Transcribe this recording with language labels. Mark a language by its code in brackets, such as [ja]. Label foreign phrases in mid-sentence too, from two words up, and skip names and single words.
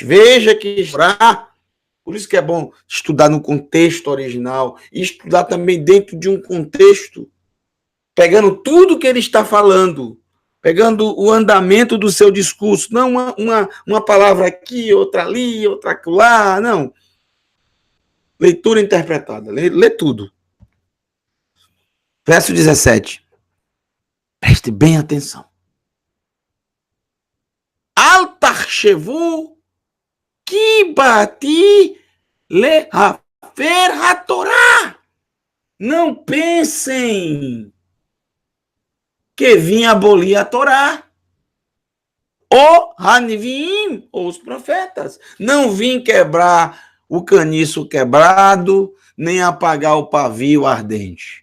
[pt] Veja que por isso que é bom estudar no contexto original e estudar também dentro de um contexto, pegando tudo que ele está falando, pegando o andamento do seu discurso, não uma palavra aqui, outra ali, outra lá, não. Leitura interpretada, lê tudo. Verso 17. Preste bem atenção. [he] אל תחשבו כי באתי להפר התורה. [pt] Não pensem que vim abolir a Torá. O Hanivim, ou os profetas. Não vim quebrar o caniço quebrado, nem apagar o pavio ardente.